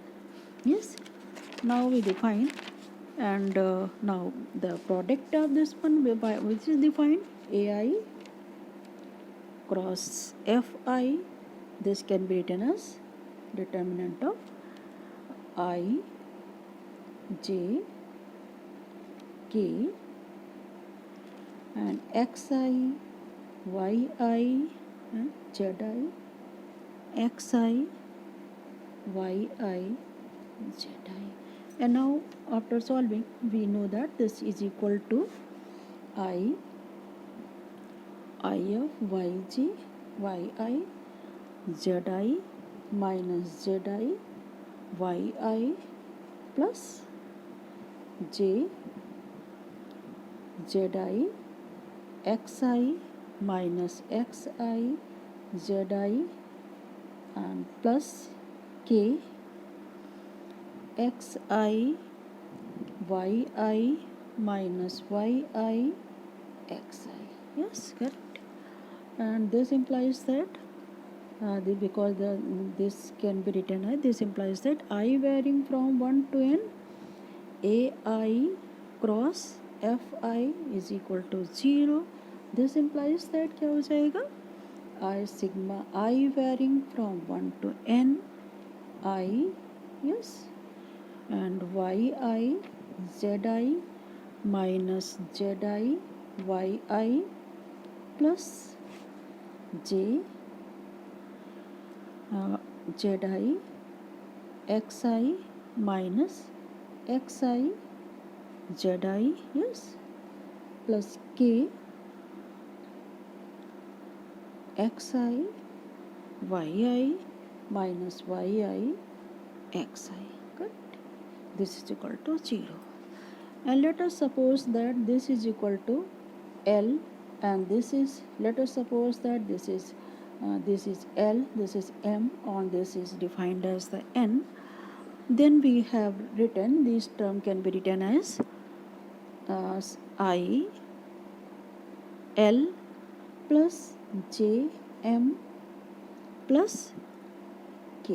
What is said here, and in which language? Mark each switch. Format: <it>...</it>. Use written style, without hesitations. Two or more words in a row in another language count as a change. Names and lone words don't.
<en>Yes, now we define, and now the product of this one, which is defined ai cross fi, this can be written as determinant of I j k and xi yi and zi, xi yi zi. And now after solving, we know that this is equal to I of yj yi zi minus zi yi plus j zi xi minus xi zi and plus k xi yi minus yi xi. Yes, correct. And this implies that because this can be written as, this implies that I varying from 1 to n ai cross fi is equal to 0. This implies that</en> <hi>क्या हो जाएगा,</hi> <en>I sigma I varying from 1 to n I, yes, and yi zi minus zi yi plus j zi xi minus xi zi, yes, plus k xi yi minus yi xi. Correct? This is equal to 0. And let us suppose that this is equal to L, and this is, let us suppose that this is L, this is M, and this is defined as the N. Then we have written, this term can be written as I L plus J M plus K.</en>